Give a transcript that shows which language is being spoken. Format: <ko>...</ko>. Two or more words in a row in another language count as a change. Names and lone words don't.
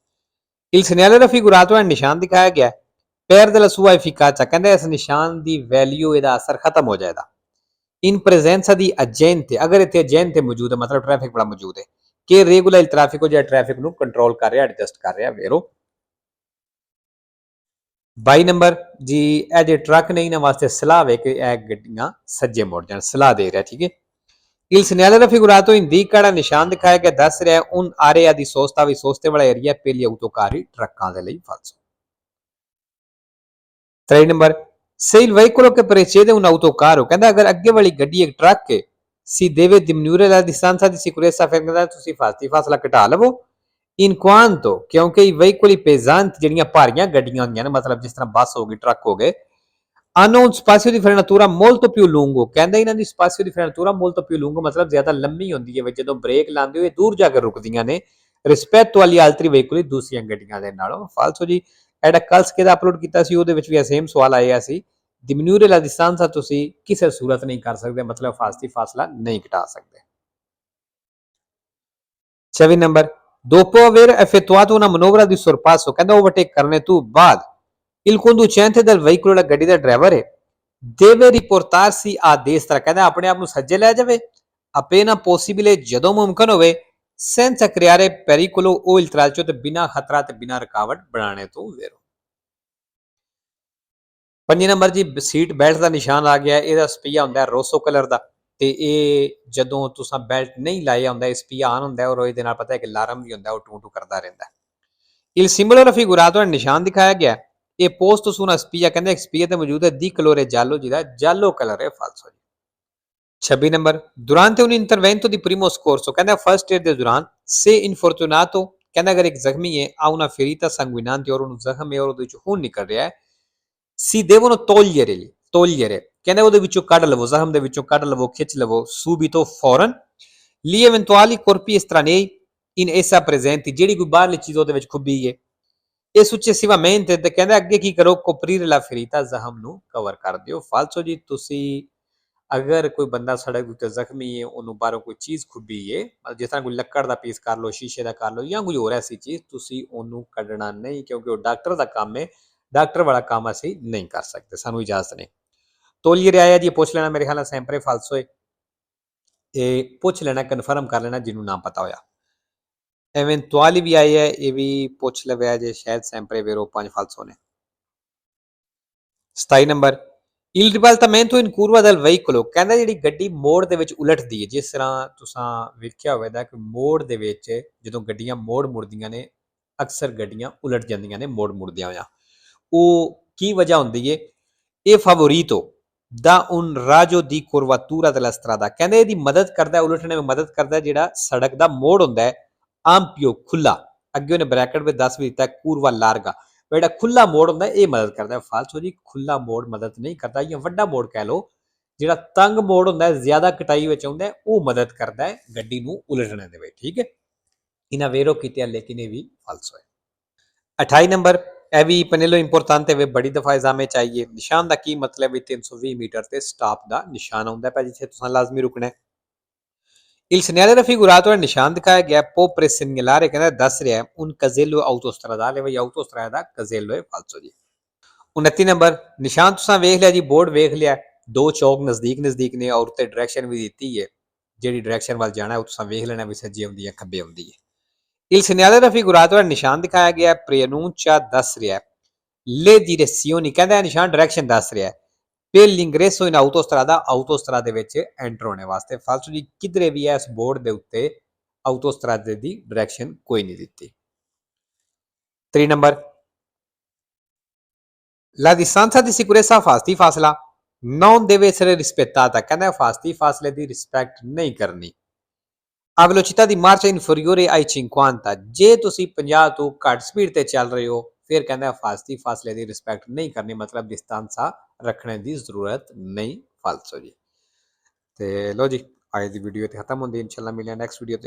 <it>Il segnale raffigurato</it> <pa>ਹੈ ਨਿਸ਼ਾਨ ਦਿਖਾਇਆ ਗਿਆ</pa> <it>perde la sua efficacia,</it> <pa>ਕਹਿੰਦਾ ਇਸ ਨਿਸ਼ਾਨ ਦੀ ਵੈਲਿਊ, ਇਹਦਾ ਅਸਰ ਖਤਮ ਹੋ ਜਾਏਗਾ</pa> <it>in presenza di agente,</it> <pa>ਅਗਰ ਇੱਥੇ ਏਜੰਟ ਮੌਜੂਦ ਹੈ, ਮਤਲਬ ਟ੍ਰੈਫਿਕ ਵਾਲਾ ਮੌਜੂਦ ਹੈ ਕਿ ਰੈਗੂਲਰ ਟ੍ਰੈਫਿਕ ਜਿਹੜਾ ਟ੍ਰੈਫਿਕ ਨੂੰ ਕੰਟਰੋਲ ਕਰ ਰਿਹਾ, ਐਡਜਸਟ ਕਰ ਰਿਹਾ ਵੇਰੋ। 22 ਨੰਬਰ ਜੀ ਇਹ ਜੇ ਟਰੱਕ ਨੇ ਇਹਨਾਂ ਵਾਸਤੇ ਸਲਾਹ ਵੇ ਕਿ ਇਹ ਗੱਡੀਆਂ ਸੱਜੇ ਮੁੜ ਜਾਣ, ਸਲਾਹ ਦੇ ਰਿਹਾ, ਠੀਕ ਹੈ।</pa> <it>Il segnale raffigurato indica</it> <pa>ਜਿਹੜਾ ਨਿਸ਼ਾਨ ਦਿਖਾਇਆ ਗਿਆ ਦੱਸ ਰਿਹਾ</pa> <it>un area di sosta</it> <pa>ਵੀ ਸੋਸਤੇ ਵਾਲਾ ਏਰੀਆ</pa> <it>per gli autocarri</it> <pa>ਟਰੱਕਾਂ ਦੇ ਲਈ</pa> <it>falso 3 ਨੰਬਰ se il veicolo che precede un autocarro</it> <pa>ਕਹਿੰਦਾ ਅਗਰ ਅੱਗੇ ਵਾਲੀ ਗੱਡੀ ਇੱਕ ਟਰੱਕ ਹੈ</pa> <it>si deve diminuire la distanza di sicurezza</it> <pa>ਫਿਰ ਕਹਿੰਦਾ ਤੁਸੀਂ ਫਾਸਲਾ ਘਟਾ ਲਵੋ</pa> <it>in quanto</it> <pa>ਕਿਉਂਕਿ</pa> <it>i veicoli pesanti</it> <pa>ਜਿਹੜੀਆਂ ਭਾਰੀਆਂ ਗੱਡੀਆਂ ਹੁੰਦੀਆਂ ਨੇ ਮਤਲਬ ਜਿਸ ਤਰ੍ਹਾਂ ਬੱਸ ਹੋ ਗਈ ਟਰੱਕ ਹੋ ਗਏ</pa> <it>hanno un spazio di frenatura molto più lungo</it> <pa>ਕਹਿੰਦਾ ਇਹਨਾਂ ਦੀ</pa> <it>spazio di frenatura molto più lungo</it> <pa>ਮਤਲਬ ਜ਼ਿਆਦਾ ਲੰਮੀ ਹੁੰਦੀ ਹੈ ਜਦੋਂ ਬ੍ਰੇਕ ਲਾਉਂਦੇ ਹੋ ਇਹ ਦੂਰ ਜਾ ਕੇ ਰੁਕਦੀਆਂ ਨੇ</pa> <it>rispetto agli altri veicoli</it> <pa>ਦੂਸਰੀਆਂ ਗੱਡੀਆਂ ਦੇ ਨਾਲੋਂ ਫਾਲਸੋ ਜੀ ਐਡਾ ਕੱਲ੍ਹ ਕਿਹਦਾ ਅਪਲੋਡ ਕੀਤਾ ਸੀ ਉਹਦੇ ਵਿੱਚ ਵੀ ਸੇਮ ਸਵਾਲ ਆਇਆ ਸੀ</pa> <it>diminuire la distanza</it> <pa>ਤੁਸੀਂ ਕਿਸੇ ਸੂਰਤ ਨਹੀਂ ਕਰ ਸਕਦੇ ਮਤਲਬ ਫਾਸਲਾ ਨਹੀਂ ਘਟਾ ਸਕਦੇ 26 ਨੰਬਰ</pa> <it>dopo aver effettuato una manovra di sorpasso</it> <pa>ਕਹਿੰਦਾ ਓਵਰਟੇਕ ਕਰਨੇ ਤੋਂ ਬਾਅਦ</pa> <it>il conducente del veicolo la</it> <pa>ਗੱਡੀ ਦਾ ਡਰਾਈਵਰ ਹੈ</pa> <it>deve riportarsi a destra</it> <pa>ਕਹਿੰਦਾ ਆਪਣੇ ਆਪ ਨੂੰ ਸੱਜੇ ਲੈ ਜਾਵੇ</pa> <it>appena possibile</it> <pa>ਜਦੋਂ ਮੁਮਕਿਨ ਹੋਵੇ</pa> <it>senza creare pericolo o il tralcio</it> <pa>ਤੇ ਬਿਨਾ ਖਤਰਾ ਤੇ ਬਿਨਾ ਰੁਕਾਵਟ ਬਣਾਉਣੇ ਤੋਂ ਵੇਰੋ 5 ਨੰਬਰ ਜੀ ਸੀਟ ਬੈਲਟ ਦਾ ਨਿਸ਼ਾਨ ਆ ਗਿਆ ਇਹਦਾ ਸਪੀਆ ਹੁੰਦਾ ਰੋਸੋ ਕਲਰ ਦਾ ਤੇ ਇਹ ਜਦੋਂ ਤੁਸੀਂ ਬੈਲਟ ਨਹੀਂ ਲਾਇਆ ਹੁੰਦਾ ਇਹ ਸਪੀਆ ਆਨ ਹੁੰਦਾ ਔਰ ਇਹਦੇ ਨਾਲ ਪਤਾ ਹੈ ਕਿ ਅਲਾਰਮ ਵੀ ਹੁੰਦਾ ਉਹ ਟੂ ਟੂ ਕਰਦਾ ਰਹਿੰਦਾ</pa> <it>il simbolo raffigurato</it> <pa>ਨਿਸ਼ਾਨ ਦਿਖਾਇਆ ਗਿਆ ਇਹ</pa> <it>posto su una spia</it> <pa>ਕਹਿੰਦੇ ਸਪੀਆ ਤੇ ਮੌਜੂਦ ਹੈ</pa> <it>di colore</it> <pa>giallo ਜਿਹਦਾ giallo ਕਲਰ ਹੈ ਫਾਲਸੋ 26 ਨੰਬਰ</pa> <it>durante un intervento di primo soccorso</it> <pa>ਕਹਿੰਦਾ ਫਰਸਟ ਏਡ ਦੇ ਦੌਰਾਨ</pa> <it>se infortunato</it> <pa>ਕਹਿੰਦਾ ਅਗਰ ਇੱਕ ਜ਼ਖਮੀ ਹੈ</pa> <it>ha una ferita sanguinante</it> <pa>ਔਰ ਉਹਨੂੰ ਜ਼ਖਮ ਹੈ ਔਰ ਉਹਦੇ ਵਿੱਚੋਂ ਖੂਨ ਨਿਕਲ ਰਿਹਾ ਹੈ</pa> <it>si devono togliere</it> <pa>ਕਹਿੰਦੇ ਉਹਦੇ ਵਿੱਚੋਂ ਕੱਢ ਲਵੋ ਜ਼ਖਮ ਦੇ ਵਿੱਚੋਂ ਕੱਢ ਲਵੋ ਖਿੱਚ ਲਵੋ subito ਫੌਰਨ</pa> <it>gli eventuali corpi estranei in essa presenti</it> <pa>ਜਿਹੜੀ ਕੋਈ ਬਾਹਰਲੀ ਚੀਜ਼ ਉਹਦੇ ਵਿੱਚ ਖੁੱਬੀ ਹੈ ਇਹ successivamente ਤੇ ਕਹਿੰਦਾ ਅੱਗੇ ਕੀ ਕਰੋ</pa> <it>coprire la ferita</it> <pa>ਜ਼ਖਮ ਨੂੰ ਕਵਰ ਕਰ ਦਿਓ ਫਾਲਸੋ ਜੀ ਤੁਸੀਂ ਅਗਰ ਕੋਈ ਬੰਦਾ ਸੜਕ ਉੱਤੇ ਜ਼ਖਮੀ ਹੈ ਉਹਨੂੰ ਬਾਹਰੋਂ ਕੋਈ ਚੀਜ਼ ਖੁੱਬੀ ਹੈ ਜਿਸ ਤਰ੍ਹਾਂ ਕੋਈ ਲੱਕੜ ਦਾ ਪੀਸ ਕਰ ਲਓ ਸ਼ੀਸ਼ੇ ਦਾ ਕਰ ਲਓ ਜਾਂ ਕੋਈ ਹੋਰ ਐਸੀ ਚੀਜ਼ ਤੁਸੀਂ ਉਹਨੂੰ ਕੱਢਣਾ ਨਹੀਂ ਕਿਉਂਕਿ ਉਹ ਡਾਕਟਰ ਦਾ ਕੰਮ ਹੈ ਡਾਕਟਰ ਵਾਲਾ ਕੰਮ ਅਸੀਂ ਨਹੀਂ ਕਰ ਸਕਦੇ ਸਾਨੂੰ ਇਜਾਜ਼ਤ ਨਹੀਂ ਤੋਲੀਏ ਆਇਆ ਜੀ ਪੁੱਛ ਲੈਣਾ ਮੇਰੇ ਖਿਆਲ ਨਾਲ</pa> <it>sempre falso</it> <pa>ਹੈ ਇਹ ਪੁੱਛ ਲੈਣਾ ਕਨਫਰਮ ਕਰ ਲੈਣਾ ਜਿਹਨੂੰ ਨਾ ਪਤਾ ਹੋਇਆ eventuali ਵੀ ਆਈ ਹੈ ਇਹ ਵੀ ਪੁੱਛ ਲਵਿਆ ਜੇ ਸ਼ਾਇਦ</pa> <it>sempre vero</it> <pa>5 ਫਾਲਸੋ ਨੇ 27 ਨੰਬਰ</pa> <it>il ribaltamento in curva del veicolo</it> <pa>ਕਹਿੰਦਾ ਜਿਹੜੀ ਗੱਡੀ ਮੋੜ ਦੇ ਵਿੱਚ ਉਲਟਦੀ ਹੈ ਜਿਸ ਤਰ੍ਹਾਂ ਤੁਸੀਂ ਵੇਖਿਆ ਹੋਵੇਗਾ ਕਿ ਮੋੜ ਦੇ ਵਿੱਚ ਜਦੋਂ ਗੱਡੀਆਂ ਮੋੜ ਮੁੜਦੀਆਂ ਨੇ ਅਕਸਰ ਗੱਡੀਆਂ ਉਲਟ ਜਾਂਦੀਆਂ ਨੇ ਮੋੜ ਮੁੜਦਿਆਂ ਹੋਇਆਂ ਉਹ ਕੀ ਵਜ੍ਹਾ ਹੁੰਦੀ ਹੈ ਇਹ ਫਾਵੋਰੀਟੋ ਦਾ</pa> <it>un raggio di curvatura della strada</it> <pa>ਕਹਿੰਦੇ ਇਹਦੀ ਮਦਦ ਕਰਦਾ ਉਲਟਣੇ ਵਿੱਚ ਮਦਦ ਕਰਦਾ ਜਿਹੜਾ ਸੜਕ ਦਾ ਮੋੜ ਹੁੰਦਾ ਹੈ ਆਂਪੀਓ ਖੁੱਲਾ ਅੱਗੇ ਉਹਨੇ ਬ੍ਰੈਕਟ ਵਿੱਚ ਦੱਸ ਵੀ ਦਿੱਤਾ</pa> <it>curva larga</it> <pa>ਜਿਹੜਾ ਖੁੱਲਾ ਮੋੜ ਹੁੰਦਾ ਇਹ ਮਦਦ ਕਰਦਾ ਫਾਲਸੋ ਜੀ ਖੁੱਲਾ ਮੋੜ ਮਦਦ ਨਹੀਂ ਕਰਦਾ ਜਾਂ ਵੱਡਾ ਮੋੜ ਕਹਿ ਲਓ ਜਿਹੜਾ ਤੰਗ ਮੋੜ ਹੁੰਦਾ ਜ਼ਿਆਦਾ ਕਟਾਈ ਵਿੱਚ ਆਉਂਦਾ ਉਹ ਮਦਦ ਕਰਦਾ ਹੈ ਗੱਡੀ ਨੂੰ ਉਲਟਣੇ ਦੇ ਵਿੱਚ ਠੀਕ ਹੈ ਇਹਨਾਂ ਵੇਰੋ ਕੀਤੇ ਲੇਕਿਨ ਇਹ ਵੀ ਫਾਲਸੋ ਹੈ 28 ਨੰਬਰ ਇਹ ਵੀ ਪਨੇਲੋ ਇੰਪੋਰਟੈਂਟ ਹੈ ਬੜੀ ਦਫਾ ਐਗਜ਼ਾਮ ਵਿੱਚ ਆਈਏ ਨਿਸ਼ਾਨ ਦਾ ਕੀ ਮਤਲਬ ਹੈ 320 ਮੀਟਰ ਤੇ ਸਟਾਪ ਦਾ ਨਿਸ਼ਾਨ ਆਉਂਦਾ ਹੈ ਜਿੱਥੇ ਤੁਸੀਂ ਲਾਜ਼ਮੀ ਰੁਕਣਾ ਹੈ</pa> <it>Il segnale raffigurato nel</it> <pa>ਨਿਸ਼ਾਨ ਦਿਖਾਇਆ ਗਿਆ</pa> <it>può presegnalare</it> <pa>ਕਹਿੰਦਾ ਦੱਸ ਰਿਹਾ</pa> <it>un casello autostradale</it> <pa>ਵਈ autostrada ਦਾ casello ਹੈ ਫਾਲਸੋ ਜੀ 29 ਨੰਬਰ ਨਿਸ਼ਾਨ ਤੁਸੀਂ ਵੇਖ ਲਿਆ ਜੀ ਬੋਰਡ ਵੇਖ ਲਿਆ ਦੋ ਚੌਕ ਨਜ਼ਦੀਕ ਨੇ ਔਰ ਤੇ ਡਾਇਰੈਕਸ਼ਨ ਵੀ ਦਿੱਤੀ ਹੈ ਜਿਹੜੀ ਡਾਇਰੈਕਸ਼ਨ ਵੱਲ ਜਾਣਾ ਉਹ ਤੁਸੀਂ ਵੇਖ ਲੈਣਾ ਵੀ ਸੱਜੇ ਹੁੰਦੀ ਹੈ ਖੱਬੇ ਹੁੰਦੀ ਹੈ</pa> <it>Il segnale raffigurato nel</it> <pa>ਨਿਸ਼ਾਨ ਦਿਖਾਇਆ ਗਿਆ preannuncia ਦੱਸ ਰਿਹਾ</pa> <it>le direzioni</it> <pa>ਕਹਿੰਦਾ ਨਿਸ਼ਾਨ ਡਾਇਰੈਕਸ਼ਨ ਦੱਸ ਰਿਹਾ</pa> <it>per l'ingresso in autostrada</it> <pa>ਦੇ ਵਿੱਚ ਐਂਟਰ ਹੋਣੇ ਵਾਸਤੇ ਫਾਲਸੋ ਜੀ ਕਿਧਰੇ ਵੀ ਇਸ ਬੋਰਡ ਦੇ ਉੱਤੇ autostrada ਦੀ ਡਾਇਰੈਕਸ਼ਨ ਕੋਈ ਨਹੀਂ ਦਿੱਤੀ 3 ਨੰਬਰ</pa> <it>la distanza di sicurezza</it> <pa>ਫਾਸਲਾ</pa> <it>non deve essere rispettata</it> <pa>ਕਹਿੰਦਾ ਫਾਸਲੇ ਦੀ ਰਿਸਪੈਕਟ ਨਹੀਂ ਕਰਨੀ</pa> <it>a velocità di marcia inferiore ai 50</it> <pa>ਜੇ ਤੁਸੀਂ 50 ਤੋਂ ਘੱਟ ਸਪੀਡ ਤੇ ਚੱਲ ਰਹੇ ਹੋ ਫਿਰ ਕਹਿੰਦਾ ਫਾਸਲੇ ਦੀ ਰਿਸਪੈਕਟ ਨਹੀਂ ਕਰਨੀ ਮਤਲਬ ਡਿਸਟੈਂਸ ਰੱਖਣੇ ਦੀ ਜ਼ਰੂਰਤ ਨਹੀਂ ਫਾਲਸੋ ਜੀ ਤੇ ਲੋ ਜੀ ਅੱਜ ਦੀ ਵੀਡੀਓ ਤੇ ਖਤਮ ਹੁੰਦੀ ਇਨਸ਼ਾਅੱਲਾ ਮਿਲਦੇ ਹਾਂ ਨੈਕਸਟ ਵੀਡੀਓ ਤੇ</pa>